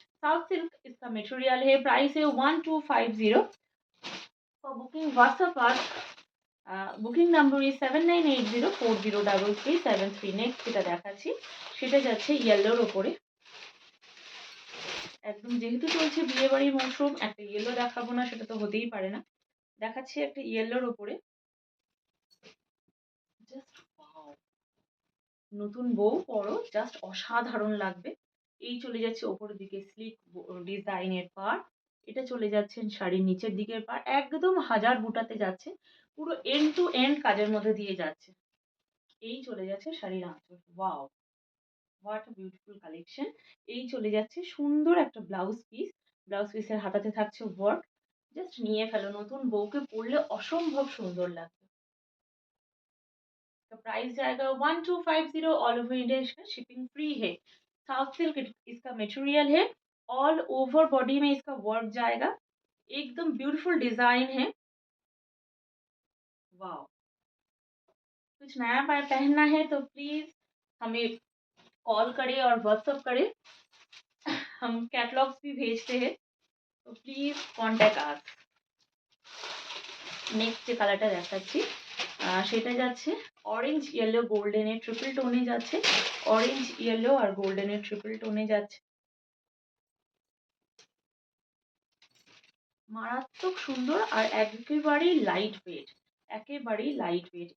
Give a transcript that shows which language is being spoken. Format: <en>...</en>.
<hi>South silk इसका material है। Price है 1250।</hi> <en>For booking WhatsApp पर booking number is 7980403373।</en> <bn>নেক্সট যেটা দেখাচ্ছি সেটা যাচ্ছে ইয়েলোর ওপরে। একদম যেহেতু চলছে বিয়ে বাড়ির মরশুম, একটা ইয়েলো দেখাবো না সেটা তো হতেই পারে না। দেখাচ্ছি একটা ইয়েলোর ওপরে। Just wow! নতুন বউ পরো, জাস্ট অসাধারণ লাগবে। এই চলে যাচ্ছে ওপরের দিকে স্লিক ডিজাইনের পাড়। এটা চলে যাচ্ছেন শাড়ির নিচের দিকের পাড়। একদম হাজার বুটাতে যাচ্ছে। পুরো এন্ড টু এন্ড কাজের মধ্যে দিয়ে যাচ্ছে। এই চলে যাচ্ছে শাড়ির আঁচল। Wow!</bn> <en>What a beautiful collection.</en> <bn>এই চলে যাচ্ছে সুন্দর একটা ব্লাউজ পিস। ব্লাউজ পিসের হাতাতে থাকছে ওয়ার্ক। জাস্ট নিয়ে ফেলো। নতুন বউকে পরলে অসম্ভব সুন্দর লাগবে।</bn> <hi>तो प्राइस जाएगा 1250। ऑल ओवर इंडिया इसका शिपिंग फ्री है। साउथ सिल्क इसका मटेरियल है। ऑल ओवर बॉडी में इसका वर्क जाएगा। एकदम ब्यूटीफुल डिजाइन है। वाह! कुछ नया पहनना है तो प्लीज हमें कॉल करें और व्हाट्सअप करें। हम कैटलॉग्स भी भेजते हैं, तो</hi> <en>Please contact us.</en> <bn>নেক্সট যে কালারটা দেখাচ্ছি সেটা যাচ্ছে অরেঞ্জ ইয়েলো গোল্ডেনের ট্রিপল টোনে যাচ্ছে। অরেঞ্জ ইয়েলো আর গোল্ডেনের ট্রিপল টোনে যাচ্ছে। মারাত্মক সুন্দর আর একেবারেই লাইট ওয়েট। একেবারেই লাইট ওয়েট।</bn>